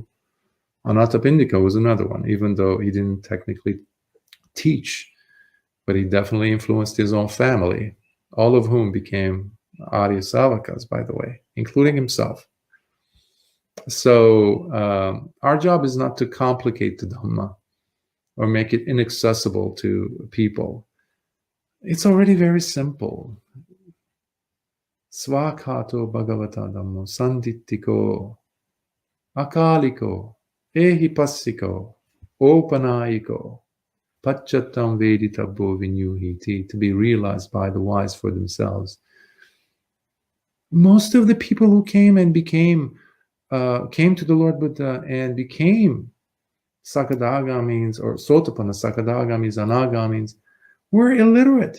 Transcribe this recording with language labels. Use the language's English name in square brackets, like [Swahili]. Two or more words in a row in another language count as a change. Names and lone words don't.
[English] Anathapindika was another one, even though he didn't technically teach, but he definitely influenced his own family, all of whom became [Pali] Arya Savakas, [English] by the way, including himself. So our job is not to complicate the Dhamma or make it inaccessible to people. It's already very simple. [Pali] Svakato Bhagavata Dhammo Sandittiko Akaliko Ehipassiko Opanayiko Pacchattam Veditabbo Vinyuhiti, [English] to be realized by the wise for themselves. Most of the people who came to the Lord Buddha and became Sakadagamis or [Pali] Sotapanna Sakadagamis, [English] Anagamis, were illiterate.